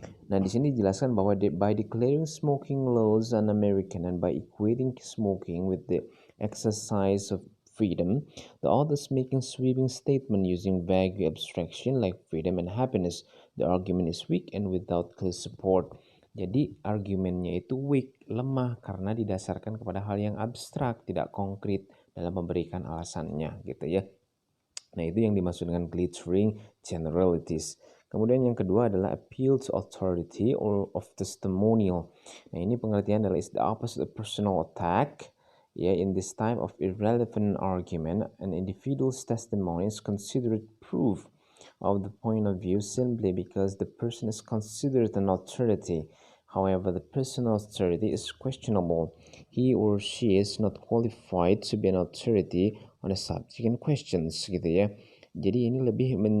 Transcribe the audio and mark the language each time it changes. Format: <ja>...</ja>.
<id>Nah, di sini dijelaskan bahwa</id> <en>by declaring smoking laws un-American and by equating smoking with the exercise of freedom, the authors making sweeping statement using vague abstraction like freedom and happiness. The argument is weak and without clear support.</en> <id>Jadi argumennya itu weak, lemah karena didasarkan kepada hal yang abstrak, tidak konkret dalam memberikan alasannya gitu ya. Nah, itu yang dimaksud dengan glittering generalities. Kemudian yang kedua adalah</id> <en>appeal to authority or of testimonial.</en> <id>Nah, ini pengertian adalah</id> <en>is the opposite of personal attack. Yeah, in this type of irrelevant argument, an individual's testimony is considered proof of the point of view simply because the person is considered an authority. However, the personal authority is questionable. He or she is not qualified to be an authority on a subject in questions</en> <id>gitu ya. Jadi ini lebih</id>